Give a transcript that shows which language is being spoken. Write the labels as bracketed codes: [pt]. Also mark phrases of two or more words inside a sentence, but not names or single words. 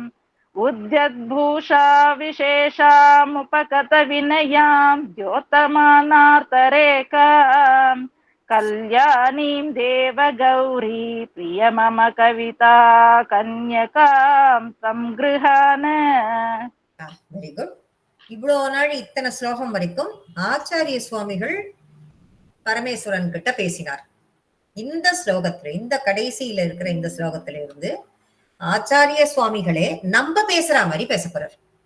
[sa] उद्यद्भूषा विशेषामुपगत विनयां द्योतमानार्तरेकाम्. कल्याणीं देवगौरी प्रिय मम कविता कन्यकां त्वं गृहाण. [en] very good. [ta] இவ்வளவு நாள் இத்தனை ஸ்லோகம் வரைக்கும் ஆச்சாரிய சுவாமிகள் பரமேஸ்வரன் கிட்ட பேசினார். இந்த ஸ்லோகத்துல, இந்த கடைசியில இருக்கிற இந்த ஸ்லோகத்தில இருந்து ஆச்சாரிய சுவாமிகளே நம்ம பேசுற மாதிரி பேச போறார்.